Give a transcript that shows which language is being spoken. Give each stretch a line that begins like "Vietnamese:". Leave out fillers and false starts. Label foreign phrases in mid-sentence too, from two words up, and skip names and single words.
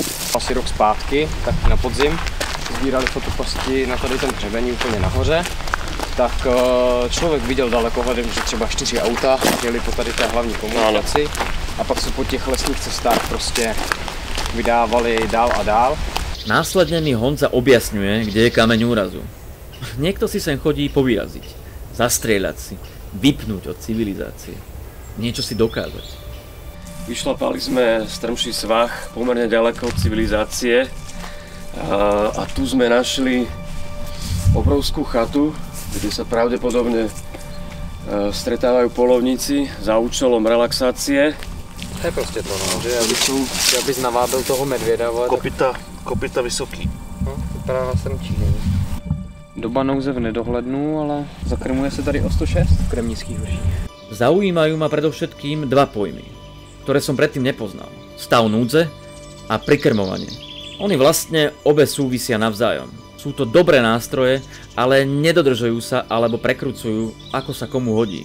Czech: Asi rok zpátky, tak na podzim, sbírali fotoposti na tady ten hřebení úplně nahoře, tak člověk viděl dalekohledem, že třeba 4 auta jeli po tady té hlavní komunikaci a pak se po těch lesních cestách prostě vydávali dál a dál.
Slovak: Následne mi Honza objasňuje, kde je kameň úrazu. Niekto si sem chodí povyraziť, zastrieľať si, vypnúť od civilizácie, niečo si dokázať. Vyšlapali sme strmší svah pomerne ďaleko od civilizácie a tu sme našli obrovskú chatu, kde sa pravdepodobne stretávajú polovníci za účelom relaxácie.
Czech: To je prostě to, no, že abys navábil toho medvěda. Kopyta vysoký. No, vypadá na strmčí. Doba nouze v nedohlednu, ale zakrmuje se tady o 106 v kremnických vrších.
Slovak: Zaujímajú ma predovšetkým dva pojmy, ktoré som predtým nepoznal. Stav núdze a prikrmovanie. Oni vlastne obe súvisia navzájom. Sú to dobré nástroje, ale nedodržujú sa alebo prekrucujú, ako sa komu hodí.